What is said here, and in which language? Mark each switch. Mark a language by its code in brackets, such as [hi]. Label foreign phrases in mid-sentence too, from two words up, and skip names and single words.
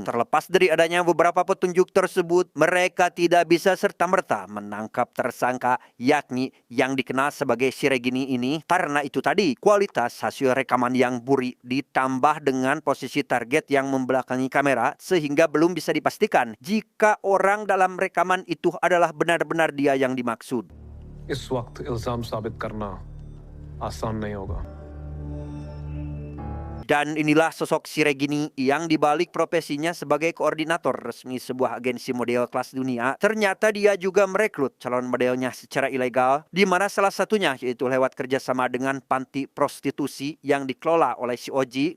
[id] Terlepas dari adanya beberapa petunjuk tersebut, mereka tidak bisa serta-merta menangkap tersangka, yakni yang dikenal sebagai Siregini ini. Karena itu tadi, kualitas hasil rekaman yang burik ditambah dengan posisi target yang membelakangi kamera sehingga belum bisa dipastikan jika orang dalam rekaman itu adalah benar-benar dia yang dimaksud. [hi] इस वक्त इल्जाम साबित करना आसान नहीं होगा। [id] Dan inilah sosok si Regini yang dibalik profesinya sebagai koordinator resmi sebuah agensi model kelas dunia. Ternyata dia juga merekrut calon modelnya secara ilegal, di mana salah satunya yaitu lewat kerjasama dengan panti prostitusi yang dikelola oleh si Oji.